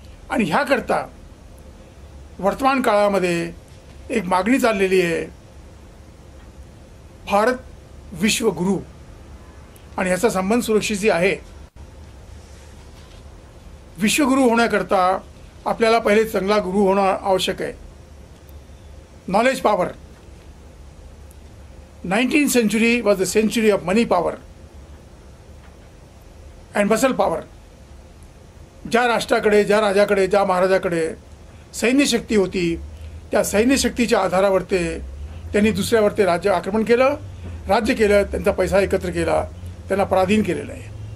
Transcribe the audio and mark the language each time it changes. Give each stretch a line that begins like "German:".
Marathi: आणि ह्याकरता वर्तमान काळामध्ये एक मागणी चाललेली आहे, भारत विश्वगुरु. आणि ह्याचा संबंध सुरक्षेशी आहे. विश्वगुरु होण्याकरता आपल्याला पहिले चांगला गुरु होणं आवश्यक आहे.
English: Knowledge power. 19th century was the century of money power and muscle power.
Marathi: ज्या राष्ट्राकडे, ज्या राजाकडे, ज्या महाराजाकडे सैन्यशक्ती होती त्या सैन्यशक्तीच्या आधारावर त्यांनी दुसऱ्यावर ते राज्य आक्रमण केलं, राज्य केलं, त्यांचा पैसा एकत्र केला, त्यांना पराधीन केलेलं आहे.